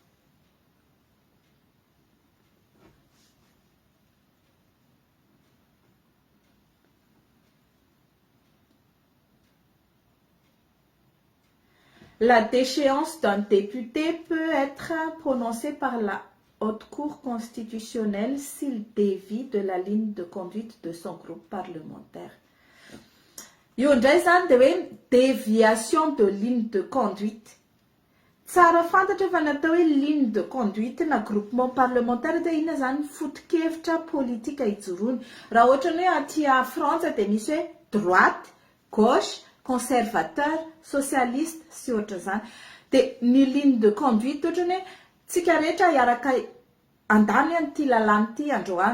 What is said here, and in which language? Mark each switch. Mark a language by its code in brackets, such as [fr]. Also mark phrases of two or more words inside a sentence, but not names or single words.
[fr] La déchéance d'un député peut être prononcée par la Haute Cour constitutionnelle s'il dévie de la ligne de conduite de son groupe parlementaire. [mg] Io ndray zany dia hoe [fr] déviation de ligne de conduite. [mg] Tsara fantatra fa natao hoe [fr] ligne de conduite [mg] na [fr] groupement parlementaire [mg] dia inona zany foto-kevitra politika ijoroany. Raha ohatra ny hoe aty Frantsa dia misy hoe [fr] droite, gauche, conservateur, socialiste [mg] sy ohatra zany. Dia ny [fr] ligne de conduite [mg] ohatra ny hoe tsika rehetra iaraka andany an'ity lalàna ity androany.